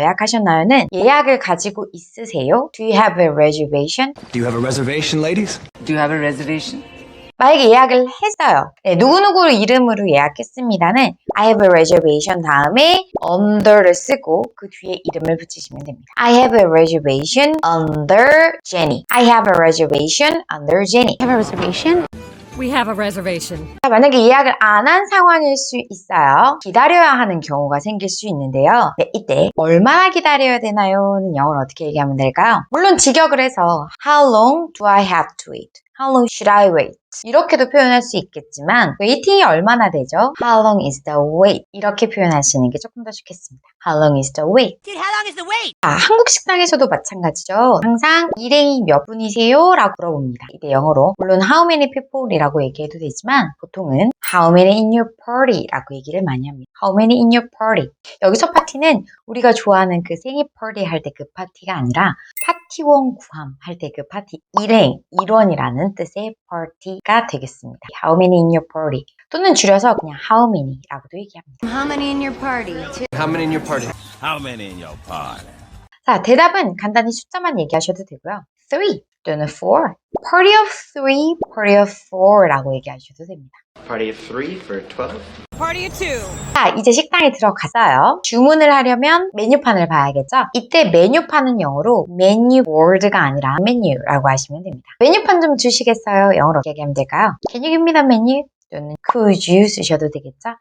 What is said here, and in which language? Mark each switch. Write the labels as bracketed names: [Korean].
[Korean] 예약하셨나요는 예약을 가지고 있으세요? [English] Do you have a reservation? Do you have a reservation, ladies? Do you have a reservation? [Korean] 만약에 예약을 했어요. 네, 누구누구 이름으로 예약했습니다는 [English] I have a reservation [Korean] 다음에 under를 쓰고 그 뒤에 이름을 붙이시면 됩니다. [English] I have a reservation under Jenny. I have a reservation under Jenny. Have a reservation? We have a reservation. [Korean] 자, 만약에 예약을 안 한 상황일 수 있어요. 기다려야 하는 경우가 생길 수 있는데요. 네, 이때 얼마나 기다려야 되나요?는 영어로 어떻게 얘기하면 될까요? 물론 직역을 해서 [English] How long do I have to wait? How long should I wait? [Korean] 이렇게도 표현할 수 있겠지만 웨이팅이 얼마나 되죠? [English] How long is the wait? [Korean] 이렇게 표현하시는 게 조금 더 좋겠습니다. [English] How long is the wait? Dude, how long is the wait? [Korean] 한국 식당에서도 마찬가지죠. 항상 일행이 몇 분이세요? 라고 물어봅니다. 이때 영어로 물론 [English] how many people [Korean] 이라고 얘기해도 되지만 보통은 [English] how many in your party [Korean] 라고 얘기를 많이 합니다. [English] How many in your party? [Korean] 여기서 파티는 우리가 좋아하는 그 생일 파티 할 때 그 파티가 아니라 파티원 구함 할 때 그 파티 일원이라는 뜻의 파티가 되겠습니다. [English] How many in your party? [Korean] 또는 줄여서 그냥 [English] how many [Korean] 라고도 얘기합니다. [English] How many in your party? How many in your party? How many in your party? [Korean] 자, 대답은 간단히 숫자만 얘기하셔도 되고요. 3 또는 4. [English] Party of 3, party of 4라고 [Korean] 얘기하셔도 됩니다. [English] Party of 3 for 12. Party of 2. [Korean] 자, 이제 식당에 들어갔어요. 주문을 하려면 메뉴판을 봐야겠죠? 이때 메뉴판은 영어로 메뉴 보드가 아니라 메뉴라고 하시면 됩니다. 메뉴판 좀 주시겠어요? 영어로 어떻게 얘기하면 될까요? [English] Can you give me the menu? [Korean] 또는 could you 쓰셔도 되겠죠?